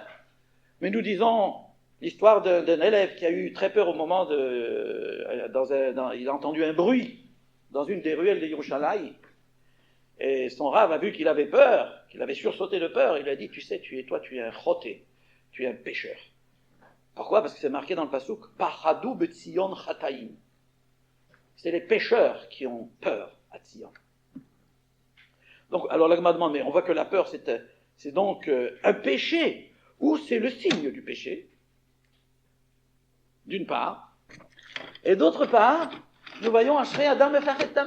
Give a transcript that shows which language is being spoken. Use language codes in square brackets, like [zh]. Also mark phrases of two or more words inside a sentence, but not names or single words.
[fr] Mais nous disons l'histoire d'un élève qui a eu très peur au moment il a entendu un bruit dans une des ruelles de Yerushalayim. Et son Rav a vu qu'il avait peur, qu'il avait sursauté de peur. Il lui a dit, tu sais, tu es un choté, tu es un pécheur. Pourquoi? Parce que c'est marqué dans le pasuk, [he] פחדו בציון חטאים. [fr] C'est les pécheurs qui ont peur à Tzion. Donc, alors la Gemara demande, mais on voit que la peur, c'est donc un péché, ou c'est le signe du péché, d'une part. Et d'autre part, nous voyons [he] אשרי אדם מפחד תמיד.